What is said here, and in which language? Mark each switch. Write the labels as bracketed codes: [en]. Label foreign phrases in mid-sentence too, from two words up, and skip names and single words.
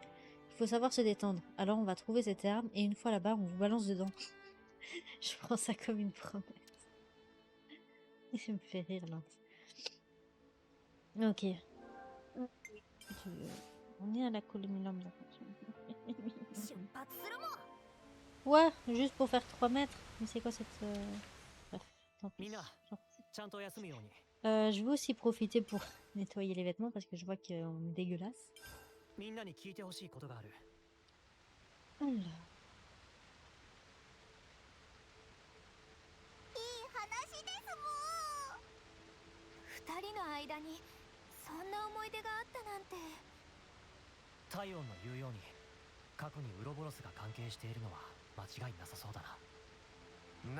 [fr] Il faut savoir se détendre. Alors on va trouver ces termes, et une fois là-bas, on vous balance dedans. Je prends ça comme une promesse. Il me fait rire, là. Ok. On est à la colonie lambda. [ja] 出発するもん。 [fr] Ouais, juste pour faire 3 mètres. Mais c'est quoi cette... Bref, tant pis. Mina. J'en fous. [ja] ちゃんと休むように。 [fr] Je veux aussi profiter pour nettoyer les vêtements parce que je vois qu'on est dégueulasse. [ja] みんなに聞いてほしいことがある。 [fr] Alors, [ja] いい話ですもん。二人の間にそんな思い出があったなんて。タイオンの言うように過去にウロボロスが関係しているのは間違いなさそうだな。